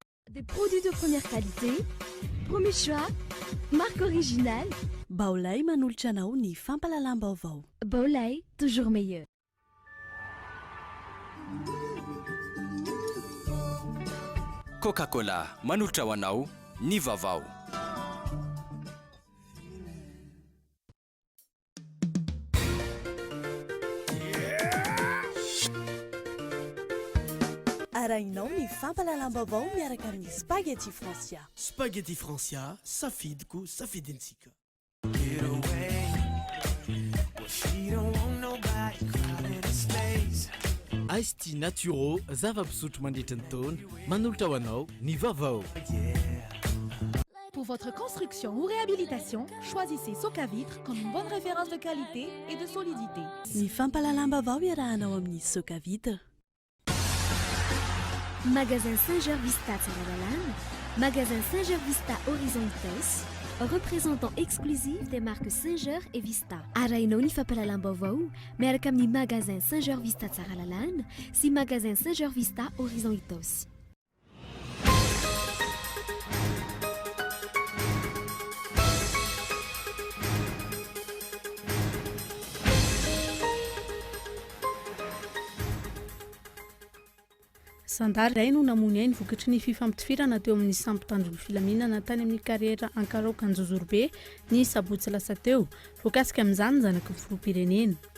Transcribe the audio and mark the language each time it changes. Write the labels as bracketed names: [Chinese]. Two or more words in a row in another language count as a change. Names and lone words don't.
[French] Des produits de première qualité, premier choix, marque originale. [Malagasy] Baolay manolotra anao ny fampalalam-baovao. Baolay, [French] toujours meilleur. [Malagasy] Coca-Cola manolotra ho anao ny vaovao. Arahinao ny fampalalam-baovao miaraka amin'ny spaghetti Francia. Spaghetti Francia, safidiko, safidintsika. Ice tea naturo, zava-pisotro mandritra ny taona, manolotra ho anao ny vaovao. [French] Pour votre construction ou réhabilitation, choisissez Socavitre comme une bonne référence de qualité et de solidité. [Malagasy] Ny fampalalam-baovao iarahanao amin'ny Socavitre. Magasin Saint-Gervais-Vista Tsaralalana, [French] Magasin Saint-Gervais-Vista Horizon Itos, représentant exclusif des marques Saint-Ger et Vista. [Malagasy] Arahinao ny fampalalam-baovao miaraka amin'ny Magasin Saint-Gervais-Vista Tsaralalana sy Magasin Saint-Gervais-Vista Horizon Itos. Sandary iray no namony ainy vokatry ny fifampitifirana teo amin'ny sampitandron'ny filaminana tany amin'ny kariera ankaroka Anjozorobe ny sabotsy lasa teo voakasika amin'izany ny zanaky ny filoham-pirenena.